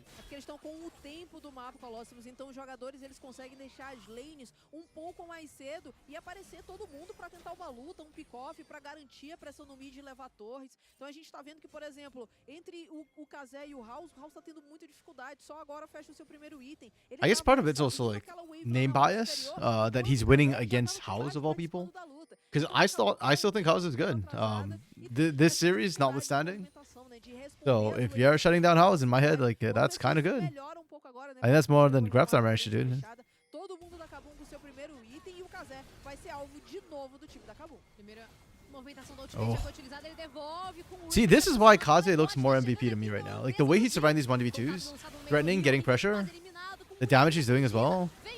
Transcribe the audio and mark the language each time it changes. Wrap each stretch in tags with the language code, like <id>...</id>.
<pt>Eles estão com o tempo do mapa, Colossus, então os jogadores eles conseguem deixar as lanes um pouco mais cedo e aparecer todo mundo para tentar uma luta, um pick-off, para garantir a pressão no mid e levar torres. Então a gente tá vendo que, por exemplo, entre o Kazé e o House tá tendo muita dificuldade, só agora fecha o seu primeiro item.</pt> <en>I guess part of it's also like name bias, that he's winning against House of all people. Because I still think House is good. This series notwithstanding. So if you're shutting down House, in my head, like that's kind of good. I think that's more than Graftar managed to do.</en> <pt>Todo mundo da Kabum com seu primeiro item e o Kazé vai ser alvo de novo do time da Kabum. Primeira movimentação da ultimate já foi utilizada, ele devolve com o.</pt> <en>See, this is why Kaze looks more MVP to me right now. Like the way he's surviving these 1v2s, threatening, getting pressure, the damage he's doing as well.</en>